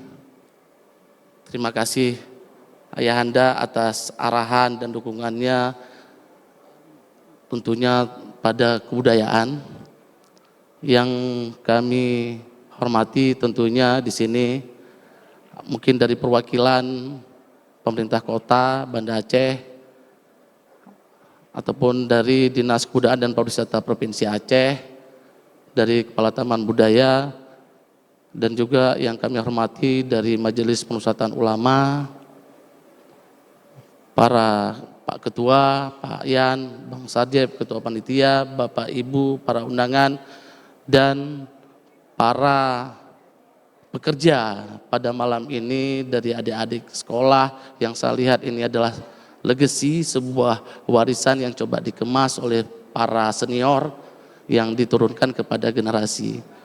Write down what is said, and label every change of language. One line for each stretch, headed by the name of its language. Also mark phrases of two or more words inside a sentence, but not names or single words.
Indonesian: Terima kasih ayahanda atas arahan dan dukungannya tentunya pada kebudayaan yang kami hormati tentunya di sini mungkin dari perwakilan pemerintah kota Banda Aceh ataupun dari Dinas Kebudayaan dan Pariwisata Provinsi Aceh, dari Kepala Taman Budaya, dan juga yang kami hormati dari Majelis Pemusatan Ulama, para Pak Ketua, Pak Yan, Bang Sadjeb, Ketua Panitia, Bapak Ibu, para undangan, dan para bekerja pada malam ini dari adik-adik sekolah yang saya lihat ini adalah legacy, sebuah warisan yang coba dikemas oleh para senior yang diturunkan kepada generasi.